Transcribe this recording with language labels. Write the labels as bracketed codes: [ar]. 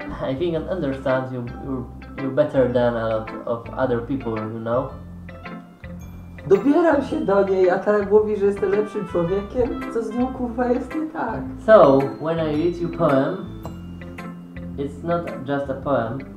[en] I think and understand you're better than a lot of other people, you know? [pl] Dobieram się do niej, a tak mówi, że jestem lepszym człowiekiem? Co z nią kurwa jest nie tak? [en] So, when I read your poem, it's not just a poem.